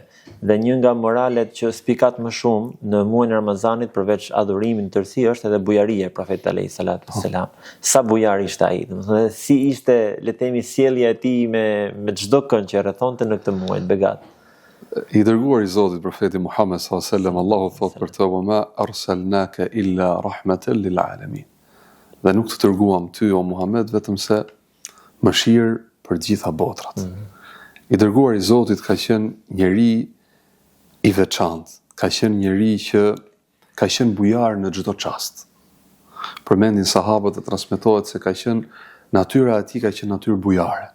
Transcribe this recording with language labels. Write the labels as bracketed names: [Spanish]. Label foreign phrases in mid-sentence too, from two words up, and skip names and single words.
[Albanian] Dhe një nga moralet që spikat më shumë në muajin e Ramazanit përveç adhurimit në tërësi është edhe bujaria e profetit [Arabic] عليه الصلاة والسلام. [Albanian] Sa bujar ishte ai, domethënë si ishte, le të themi, sjellja e tij me çdo kënd që rrethonte në këtë muaj begat. I dërguar i Zotit profeti Muhammed [Arabic] صلى الله عليه وسلم, [Albanian] Allahu thot për të: [Arabic] "وما أرسلناك إلا رحمة للعالمين." [Albanian] Dhe nuk të dërguam ty o Muhammed vetëm se mëshirë për gjitha botrat. I dërguar i Zotit ka qenë njeri i veçantë, ka qenë njeri që ka qenë bujar në çdo çast. Përmendin sahabët e transmetohet se ka qenë natyra e tij ka qenë natyrë bujare.